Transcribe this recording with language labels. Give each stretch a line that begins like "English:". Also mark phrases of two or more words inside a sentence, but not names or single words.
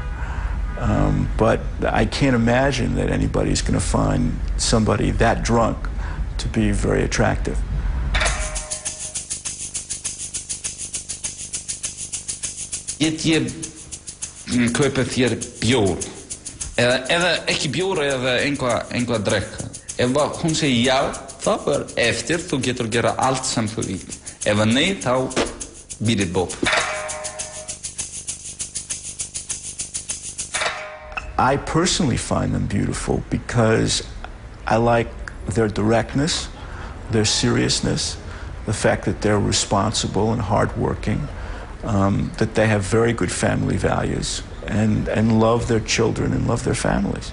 English: But I can't imagine that anybody's going to find somebody that drunk to be very attractive.
Icelandic: Get ég kaupa þér bjór eða ekki bjór eða einhvað að drekka. Ef hún segir já, þá eftir þú getur gera allt sem þú vill. Ef nei, þá býðir bók.
English: I personally find them beautiful because I like their directness, their seriousness, the fact that they're responsible and hardworking, that they have very good family values and love their children and love their families.